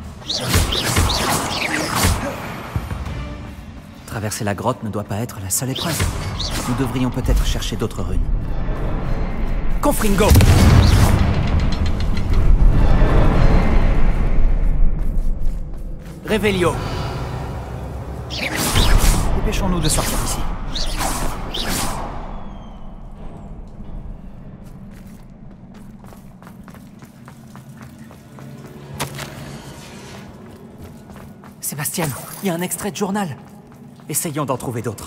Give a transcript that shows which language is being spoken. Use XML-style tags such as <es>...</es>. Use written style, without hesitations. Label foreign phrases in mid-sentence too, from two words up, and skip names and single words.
<fr>Traverser la grotte ne doit pas être la seule épreuve. Nous devrions peut-être chercher d'autres runes.</fr> <la>Confringo! Revelio!</la> <fr>Dépêchons-nous de sortir d'ici. Sébastien, il y a un extrait de journal. Essayons d'en trouver d'autres.</fr>